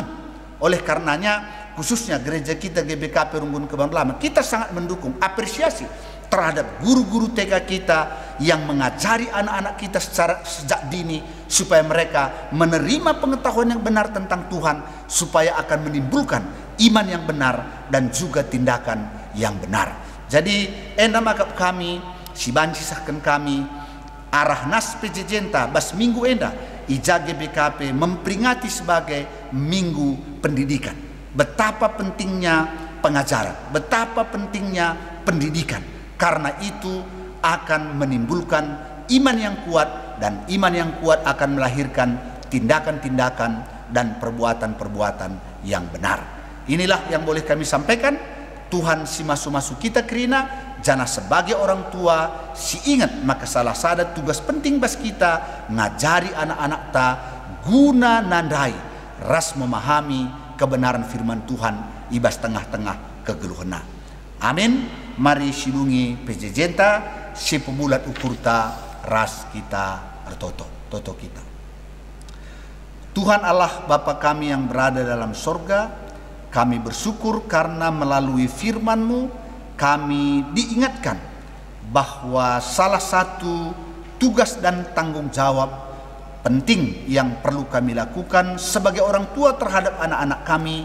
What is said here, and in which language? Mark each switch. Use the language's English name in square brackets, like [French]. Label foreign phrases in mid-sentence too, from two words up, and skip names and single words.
[Indonesian] Oleh karenanya khususnya gereja kita GBKP Runggun Kebayoran Lama, kita sangat mendukung, apresiasi terhadap guru-guru TK kita yang mengajari anak-anak kita secara sejak dini supaya mereka menerima pengetahuan yang benar tentang Tuhan, supaya akan menimbulkan iman yang benar dan juga tindakan yang benar. [Batak Karo] Jadi enda makap kami si banci sahkan kami arah nas pejejenta bas minggu enda ija GBKP [Indonesian] memperingati sebagai minggu pendidikan. Betapa pentingnya pengajaran, betapa pentingnya pendidikan. Karena itu akan menimbulkan iman yang kuat, dan iman yang kuat akan melahirkan tindakan-tindakan dan perbuatan-perbuatan yang benar. Inilah yang boleh kami sampaikan. [Batak Karo] Tuhan si masu-masu kita kerina jana [Indonesian] sebagai orang tua [Batak Karo] si ingat, maka [Indonesian] salah satu tugas penting [Batak Karo] bas kita ngajari anak-anak ta guna nandai ras [Indonesian] memahami kebenaran firman Tuhan [Batak Karo] ibas tengah-tengah kegeluhena. [Indonesian] Amin. [Batak Karo] Mari silungi pejejenta si pemulat ukurta ras kita toto kita. [Indonesian] Tuhan Allah Bapa kami yang berada dalam sorga, kami bersyukur karena melalui firman-Mu kami diingatkan bahwa salah satu tugas dan tanggung jawab penting yang perlu kami lakukan sebagai orang tua terhadap anak-anak kami